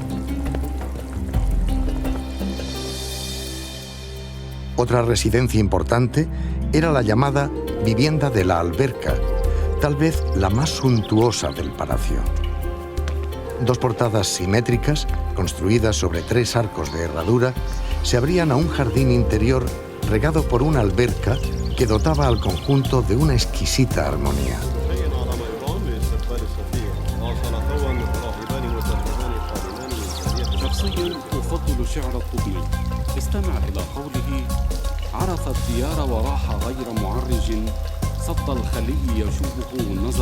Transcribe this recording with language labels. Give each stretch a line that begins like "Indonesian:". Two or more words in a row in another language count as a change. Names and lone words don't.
Spanish: Otra residencia importante era la llamada vivienda de la alberca, tal vez la más suntuosa del palacio. Dos portadas simétricas, construidas sobre 3 arcos de herradura, se abrían a un jardín interior regado por una alberca que dotaba al conjunto de una exquisita armonía.
Arabic: عرف الديار وراح غير معرج صد الخلي يشوبه النظر